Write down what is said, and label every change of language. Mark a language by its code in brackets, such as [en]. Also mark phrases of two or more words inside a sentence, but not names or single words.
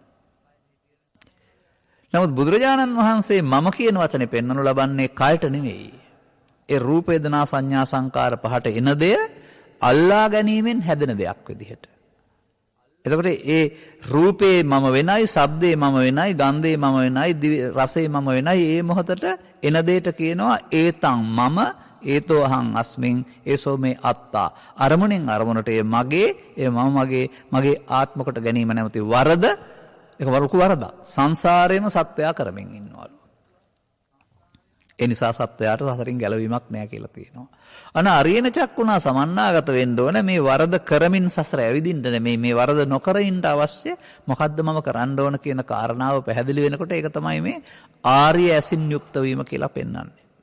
[si] නමුත් බුදුරජාණන් වහන්සේ මම කියන වචනේ පෙන්වනු ලබන්නේ කයට නෙවෙයි. ඒ රූප වේදනා සංඥා සංකාර පහට එන දෙය අල්ලා ගැනීමෙන් හැදෙන දෙයක් විදිහට. එතකොට ඒ රූපේ මම වෙනයි, ශබ්දේ මම වෙනයි, ගන්ධේ මම වෙනයි, රසේ මම වෙනයි. ඒ මොහොතට එන දෙයට කියනවා [pi] ඒතං මම ඒතෝ අහං අස්මින් ඒසෝ මේ අත්තා. [si] අරමුණෙන් අරමුණට ඒ මගේ, ඒ මම මගේ ආත්ම කොට ගැනීම නැමැති වරද, ඒක වරුකු වරද සංසාරේම සත්‍යය කරමින් ඉන්නවලු. ඒ නිසා සත්‍යයට සසරින් ගැලවීමක් නැහැ කියලා තියෙනවා. අන [pi] අරියන චක්කුණා සමන්නාගත [si] වෙන්න ඕන. මේ වරද කරමින් සසර ඇවිදින්න නෙමෙයි, මේ වරද නොකර ඉන්න අවශ්‍ය මොකද්ද මම කරන්න ඕන කියන කාරණාව පැහැදිලි වෙනකොට ඒක තමයි මේ ආර්ය ඇසින් යුක්ත වීම කියලා පෙන්වන්නේ.